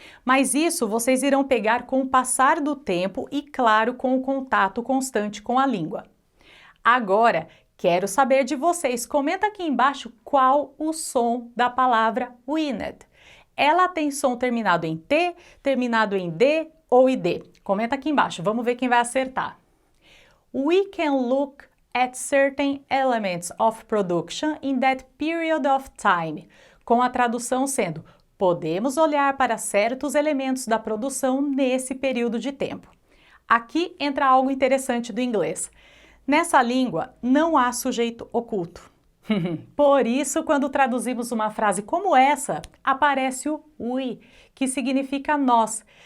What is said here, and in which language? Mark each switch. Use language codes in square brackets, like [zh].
[pt] Mas isso vocês irão pegar com o passar do tempo e, claro, com o contato constante com a língua. Agora, quero saber de vocês. Comenta aqui embaixo qual o som da palavra weaned. Ela tem som terminado em T, terminado em D ou ID? Comenta aqui embaixo, vamos ver quem vai acertar. [en] We can look at certain elements of production in that period of time. [pt] Com a tradução sendo, podemos olhar para certos elementos da produção nesse período de tempo. Aqui entra algo interessante do inglês. Nessa língua, não há sujeito oculto. Por isso, quando traduzimos uma frase como essa, aparece o we, que significa nós.